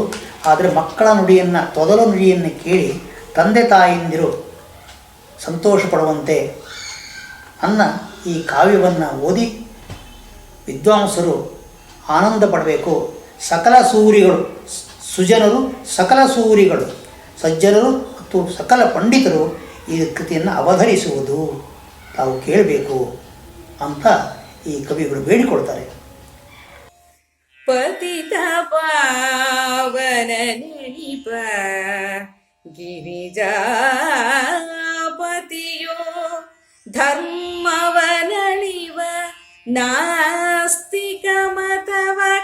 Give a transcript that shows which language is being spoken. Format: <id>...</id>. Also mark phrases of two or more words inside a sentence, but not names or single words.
<kn>ಆದರೆ ಮಕ್ಕಳ ನುಡಿಯನ್ನು, ತೊದಲು ನುಡಿಯನ್ನು ಕೇಳಿ ತಂದೆ ತಾಯಿಂದಿರು ಸಂತೋಷ ಪಡುವಂತೆ ಅನ್ನ ಈ ಕಾವ್ಯವನ್ನು ಓದಿ ವಿದ್ವಾಂಸರು ಆನಂದ ಪಡಬೇಕು. ಸಕಲ ಸೂರಿಗಳು, ಸುಜನರು, ಸಕಲ ಸೂರಿಗಳು, ಸಜ್ಜನರು ಮತ್ತು ಸಕಲ ಪಂಡಿತರು ಈ ಕೃತಿಯನ್ನು ಅವಧರಿಸುವುದು ತಾವು ಕೇಳಬೇಕು ಅಂತ ಈ ಕವಿಗಳು ಬೇಡಿಕೊಳ್ತಾರೆ. ಪತಿತ ಪಾವನ ನೆನಪ ಗಿರಿಜಾಪತಿಯೋ ಧರ್ಮವನಳಿವ ನಾಸ್ತಿಕ ಮತವ</kn>